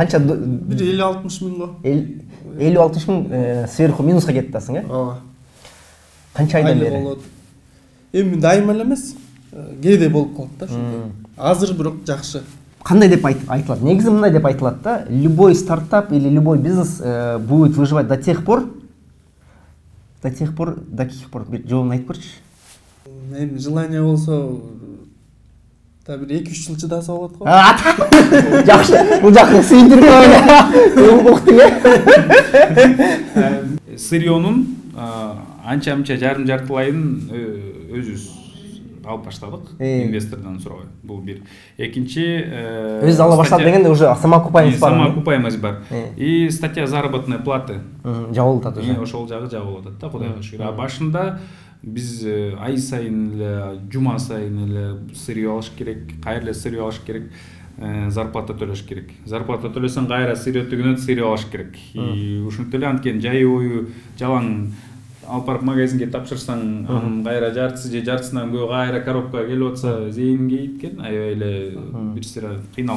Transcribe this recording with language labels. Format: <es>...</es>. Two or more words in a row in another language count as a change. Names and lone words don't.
<ky>Канча? Бир 50-60 миң го. 50-60 миң</ky> <ru>сверху минуска</ru> <ky>кетип атасың, э? Ооба. Канча айдан бери? Эми дайыма эле эмес, кээде болуп калат да ошондой. Азыр бирок жакшы. Кандай деп айтылат? Негизи мындай деп айтылат да,</ky> <ru>любой стартап или любой бизнес будет выживать до тех пор, до каких пор,</ru> <ky>бир жообун айтып көрчү. Эми желание болсо та бир 2-3 жыл чыдаса болот го. Жакшы, бул жакты сүйдүрүп уктуң, э? Сырьёнун анча-мынча жарым-жартылайын өзүбүз алып баштадык, инвестордон сурабай. Бул бир. Экинчи өзү ала баштады дегенде</ky> <ru>уже самоокупаемость</ru> <ky>бар. Самоокупаемость бар.</ky> <ru>И статья заработной платы</ru> <ky>жабылып атат уже. Ошол жагы жабылып атат да, Кудайга шүгүр. А башында биз ай сайын эле, жума сайын эле сырьё алыш керек, кайра эле сырьё алыш керек, зарплата төлөш керек. Зарплата төлөсөң кайра сырьё түгөнөт, сырьё алыш керек. И ушинтип эле анткени жай бою жалаң алып барып магазинге тапшырсаң, анын кайра жартысы же жартысынан көбү кайра коробкага келип атса, зейин кейит экен, аябай эле бир сыйра кыйналып.</ky>